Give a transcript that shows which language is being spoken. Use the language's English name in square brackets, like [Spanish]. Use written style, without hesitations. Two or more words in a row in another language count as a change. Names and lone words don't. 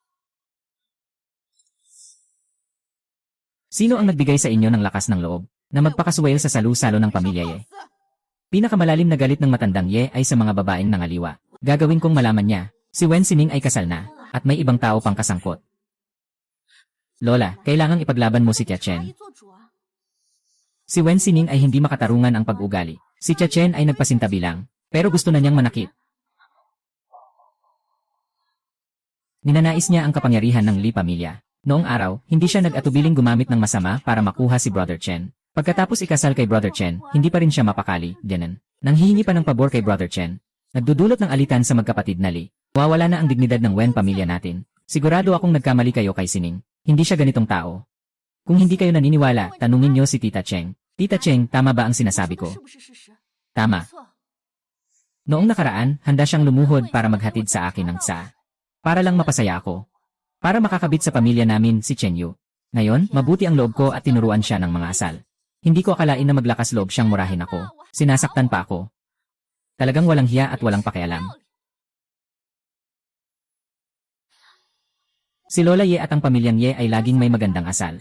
[Filipino] Sino ang nagbigay sa inyo ng lakas ng loob na magpakasuwel sa salu-salo ng pamilya Ye? Pinakamalalim na galit ng matandang Ye ay sa mga babaeng nangaliwa. Gagawin kong malaman niya, si Wen Sining ay kasal na, at may ibang tao pang kasangkot. Lola, kailangang ipaglaban mo si Tia [Chinese] 阿姨 Chen. 做主啊！ [Filipino] Si Wen Sining ay hindi makatarungan ang pag-ugali. Si Tia Chen ay nagpasintabi lang, pero gusto na niyang manakit. Ninanais niya ang kapangyarihan ng Li pamilya. Noong araw, hindi siya nag-atubiling gumamit ng masama para makuha si Brother Chen. Pagkatapos ikasal kay Brother Chen, hindi pa rin siya mapakali, ganun. Nanghihingi pa ng pabor kay Brother Chen. Nagdudulot ng alitan sa magkapatid na Li. Wawala na ang dignidad ng Wen pamilya natin. Sigurado akong nagkamali kayo kay Sining. Hindi siya ganitong tao. Kung hindi kayo naniniwala, tanungin niyo si Tita Cheng. Tita Cheng, tama ba ang sinasabi ko? [Chinese] 是不是事实？ [Filipino] Tama. [Chinese] 错， [Filipino] Noong nakaraan, handa siyang lumuhod para maghatid sa akin ng tsa. Para lang mapasaya ako. Para makakabit sa pamilya namin si Chen Yu. Ngayon, mabuti ang loob ko at tinuruan siya ng mga asal. Hindi ko akalain na maglakas loob siyang murahin ako. Sinasaktan pa ako. Talagang walang hiya at walang pakialam. Si Lola Ye at ang pamilyang Ye ay laging may magandang asal.